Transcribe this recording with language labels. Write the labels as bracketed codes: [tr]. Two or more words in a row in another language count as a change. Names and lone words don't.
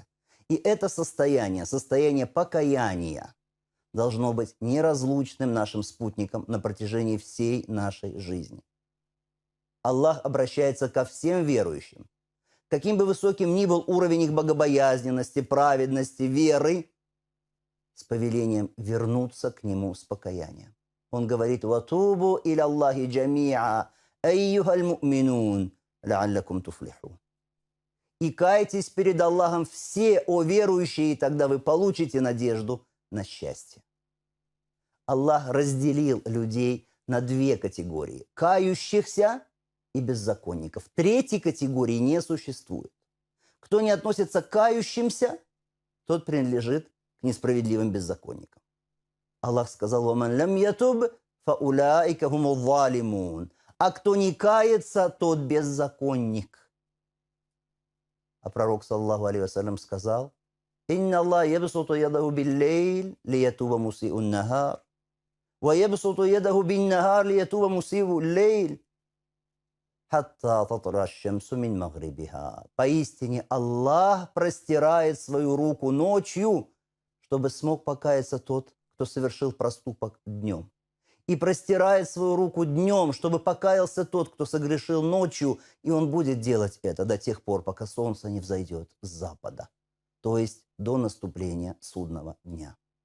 [ru] И это состояние покаяния, должно быть неразлучным нашим спутником на протяжении всей нашей жизни. Аллах обращается ко всем верующим. Каким бы высоким ни был уровень их богобоязненности, праведности, веры, с повелением вернуться к Нему с покаянием. Он говорит: [ar] «وتوبوا إلى الله جميعا أيها المؤمنون لعلكم تفلحون». [ru] И кайтесь перед Аллахом все, о верующие, и тогда вы получите надежду на счастье. Аллах разделил людей на две категории – кающихся и беззаконников. Третьей категории не существует. Кто не относится к кающимся, тот принадлежит к несправедливым беззаконникам. Аллах сказал: [ar] «ومن لم يتب, فأولئك هم الظالمون». [ru] А кто не кается, тот беззаконник. А пророк, [ar] صلى الله عليه وسلم, сказал: «إن الله يبسط يده بالليل ليتوب مسيء النهار ويبسط يده بالنهار ليتوب مسيء الليل حتى تطلع الشمس من مغربها». [ru] Поистине Аллах простирает свою руку ночью, чтобы смог покаяться тот, кто совершил проступок днем. И простирает свою руку днем, чтобы покаялся тот, кто согрешил ночью, и он будет делать это до тех пор, пока солнце не взойдет с запада, то есть до наступления судного дня.